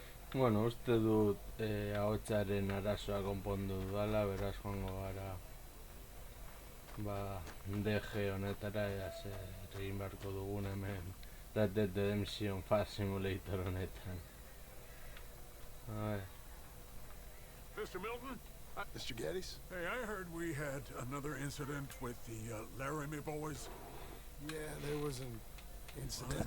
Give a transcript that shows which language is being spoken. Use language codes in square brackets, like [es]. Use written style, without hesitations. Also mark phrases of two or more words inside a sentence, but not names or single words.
[eu] Bueno, uste dut ahotsaren arazoa konpondu dudala, beraz joango gara DG honetara ea zer egin beharko dugun hemen Red Dead Redemption 5 Simulator honetan. [es] A ver. [en] Mr. Milton? Mr. Geddes? Hey, I heard we had another incident with the Laramie boys. Yeah, there was an I incident.